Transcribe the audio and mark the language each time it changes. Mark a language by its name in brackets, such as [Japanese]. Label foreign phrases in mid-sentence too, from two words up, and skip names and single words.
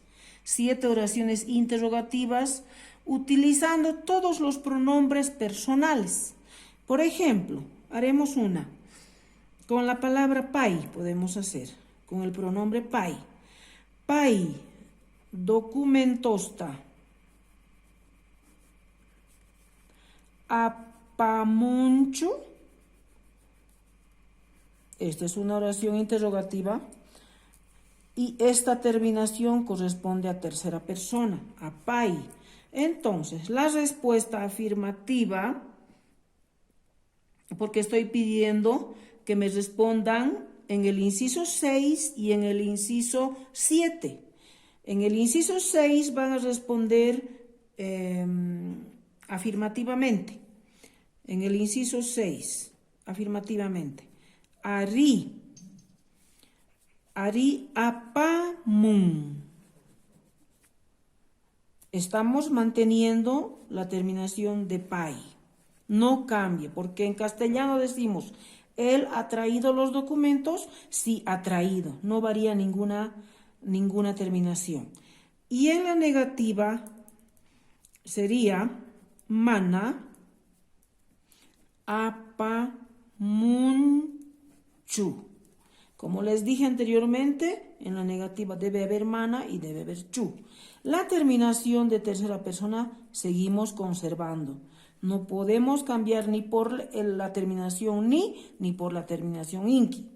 [Spanish] 7 oraciones interrogativas utilizando todos los pronombres personales. Por ejemplo, haremos una. Con la palabra pai podemos hacer, con el pronombre pai. [Quechua] Pai, documentosta. Apamunchu. [Spanish] Esta es una oración interrogativa y esta terminación corresponde a tercera persona, a pai. Entonces, la respuesta afirmativa, porque estoy pidiendo que me respondan en el inciso 6 y en el inciso 7. En el inciso 6 van a responder afirmativamente. En el inciso 6, afirmativamente. [Quechua] Ari apamun. [Spanish] Estamos manteniendo la terminación de pai. No cambie, porque en castellano decimos, él ha traído los documentos, sí ha traído. No varía ninguna terminación. Y en la negativa sería [Quechua] mana apamunchu. [Spanish] Como les dije anteriormente, en la negativa debe haber mana y debe haber chu. La terminación de tercera persona seguimos conservando. No podemos cambiar ni por la terminación ni por la terminación inki.